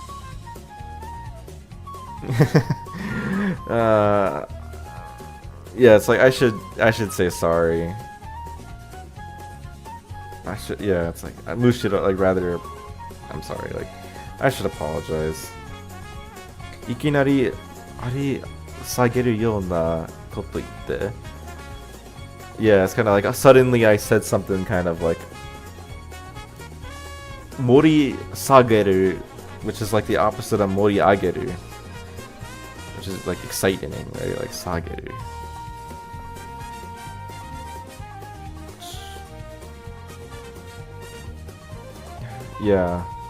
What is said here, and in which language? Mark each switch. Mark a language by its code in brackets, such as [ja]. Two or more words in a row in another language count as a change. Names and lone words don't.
[en] Yeah, it's like I should say sorry. Yeah, it's like Mushiro, like, rather, I'm sorry, like, I should apologize. [ja] いきなり あり 下げる ような こと 言って. [en] Yeah, it's kind of like suddenly I said something kind of like [ja] 盛り下げる, [en] which is like the opposite of [ja] 盛り上げる, [en] which is like exciting, right? Like sageru. Yeah.